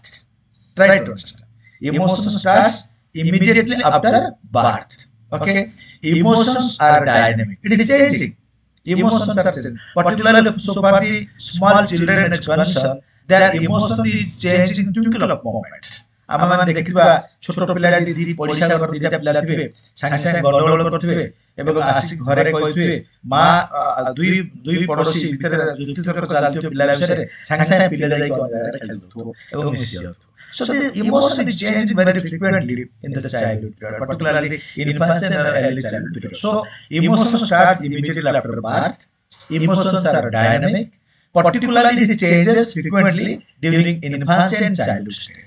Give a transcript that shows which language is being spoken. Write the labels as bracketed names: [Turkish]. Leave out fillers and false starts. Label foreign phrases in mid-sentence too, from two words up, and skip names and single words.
[English] Try to understand. Emotion starts immediately after birth. Okay. Emotions are dynamic. It is changing. Emotions are changing. Particularly so far the small children is concerned, their emotion is changing in twinkle of moment. [Odia] ଆମେ ଦେଖିବା ଛୋଟ ପିଲାଟି ଦି ପଡ଼ିଶା ଘର ଦିଟା ପିଲା ଥିବେ ସାଙ୍ଗେ ସାଙ୍ଗେ ଗଣ୍ଡଗୋଳ କରୁଥିବେ ଏବଂ ଆସି ଘରେ କହିଥିବେ ମା ଦୁଇ ପଡ଼ୋଶୀ ଭିତରେ ଯୁକ୍ତିତର୍କ ଚାଲିଥିବ ପିଲା ବିଷୟରେ ସାଙ୍ଗେ ସାଙ୍ଗେ ପିଲା ଯାଇକି ଖେଳି ଦେଉଥିବ ଏବଂ ମିଶି ଯାଉଥିବ. [English] So the emotion is changing very frequently in the childhood period, particularly in infancy and early childhood period. So emotion starts immediately after birth. Emotions are dynamic, particularly it changes frequently during infancy and childhood stage.